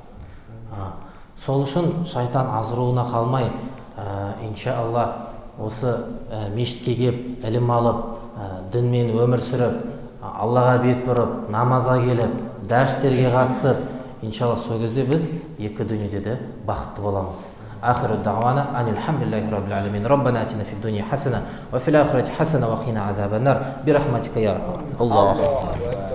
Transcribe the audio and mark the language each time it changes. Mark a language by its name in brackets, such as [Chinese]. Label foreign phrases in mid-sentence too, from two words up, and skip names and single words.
[Kazakh] Сол үшін шайтан азғыруына қалмай, иншалла осы мешітке келіп, ілім алып, дінмен өмір сүріп, Аллаға бет бұрып, намазға келіп, дәрістерге қатысып, иншалла сол кезде біз екі дүниеде де бақытты боламыз. [Arabic] آخر الدعوانا أن الحمد لله رب العالمين ربنا آتنا في الدنيا حسنة وفي الآخرة حسنة وقنا عذاب النار برحمتك يا رب الله